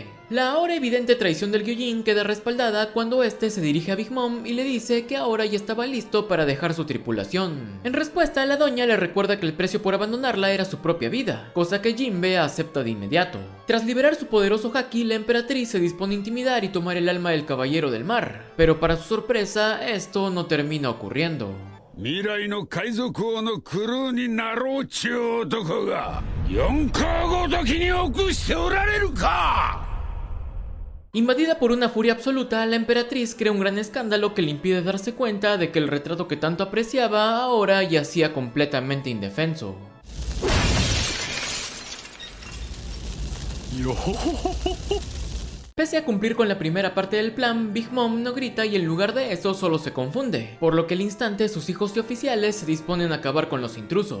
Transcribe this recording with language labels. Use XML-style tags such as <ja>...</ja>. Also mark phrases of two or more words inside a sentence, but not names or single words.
<es>La ahora evidente traición del Gyojin queda respaldada cuando este se dirige a Big Mom y le dice que ahora ya estaba listo para dejar su tripulación. En respuesta, la doña le recuerda que el precio por abandonarla era su propia vida, cosa que Jinbe acepta de inmediato. Tras liberar su poderoso haki, la emperatriz se dispone a intimidar y tomar el alma del caballero del mar, pero para su sorpresa, esto no termina ocurriendo.</es> <ja>未来の海賊王のクルーになろうちゅう男が4日ごときに臆しておられるか。</ja> <es>Invadida por una furia absoluta, la emperatriz crea un gran escándalo que le impide darse cuenta de que el retrato que tanto apreciaba ahora yacía completamente indefenso. Pese a cumplir con la primera parte del plan, Big Mom no grita y en lugar de eso solo se confunde, por lo que al instante sus hijos y oficiales se disponen a acabar con los intrusos.</es>